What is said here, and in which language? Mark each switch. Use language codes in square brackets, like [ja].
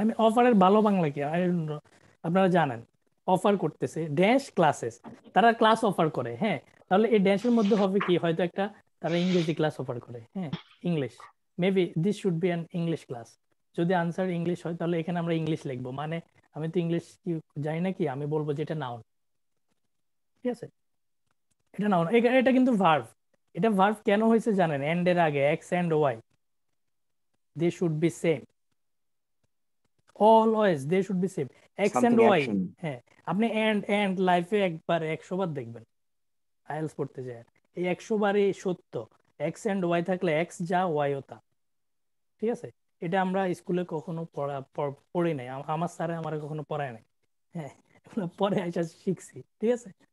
[bn] আমি অফারের ভালো বাংলা কি আপনারা জানেন? অফার করতেছে ড্যাশ ক্লাসেস, তারা ক্লাস অফার করে, হ্যাঁ তাহলে এই ড্যাশের মধ্যে হবে কি, হয়তো একটা তারা ইংরেজি ক্লাস অফার করে, হ্যাঁ English, [en] Maybe this should be an English class. [bn] যদি আনসার ইংলিশ হয় তাহলে এখানে আমরা ইংলিশ লিখবো, মানে আমি তো ইংলিশ কি জানি না, কি আমি বলবো যে এটা নাউন, ঠিক আছে এটা নাউন। এটা কিন্তু ভার্ব, এটা ভার্ব কেন হয়েছে জানেন? [en] and [bn] এর আগে [en] X and y, they should be same, always they should be same, x and something y। Action. [bn] হ্যাঁ, আপনি এন্ড লাইফে একবার 100 বার দেখবেন, আইএলস পড়তে যায় এই 100 বারই সত্য। এক্স এন্ড ওয়াই থাকলে এক্স যা ওয়াই ও তা, ঠিক আছে? এটা আমরা স্কুলে কখনো পড়ি নাই, আমার স্যারে আমার কখনো পড়ায় নাই, হ্যাঁ এগুলো পরে আইসা শিখছি, ঠিক আছে?